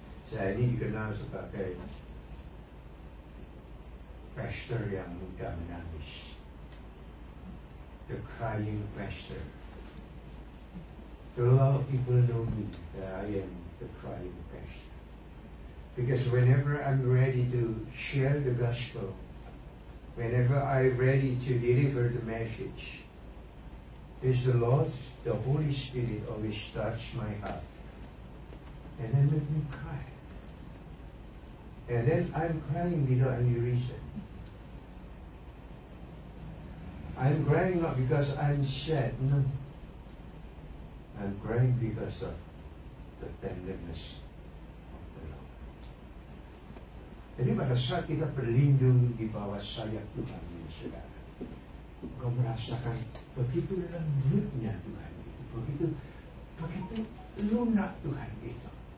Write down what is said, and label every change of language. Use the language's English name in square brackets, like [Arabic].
[Indonesian] Saya ini dikenal sebagai pastor yang mudah menangis. [English] The crying pastor. So a lot of people know me that I am the crying pastor. Because whenever I'm ready to share the gospel, whenever I'm ready to deliver the message, is the Lord, the Holy Spirit always touch my heart and then make me cry. And then I'm crying without any reason. I'm crying not because I'm sad, no. I'm crying because of the tenderness of the Lord. [Indonesian] Jadi pada saat kita berlindung di bawah sayap Tuhan, saudara, kau merasakan begitu lembutnya Tuhan itu, begitu lunak Tuhan itu.